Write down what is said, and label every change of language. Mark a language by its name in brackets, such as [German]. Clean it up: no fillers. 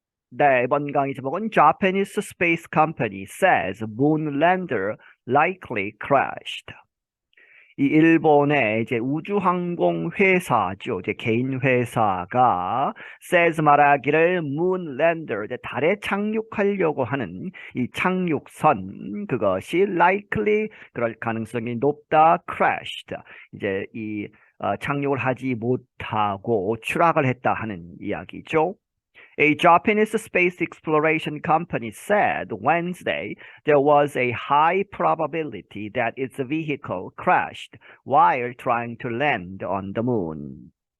[Korean] 네, 이번 강의 제목은 [English] Japanese space company says moon lander likely crashed. [Korean] 이 일본의 이제 우주항공 회사죠. 이제 개인 회사가 says 말하기를 moon lander 이제 달에 착륙하려고 하는 이 착륙선 그것이 likely 그럴 가능성이 높다 crashed. 이제 이 착륙을 하지 못하고 추락을 했다 하는 이야기죠. [English] A Japanese space exploration company said Wednesday there was a high probability that its vehicle crashed while trying to land on the moon.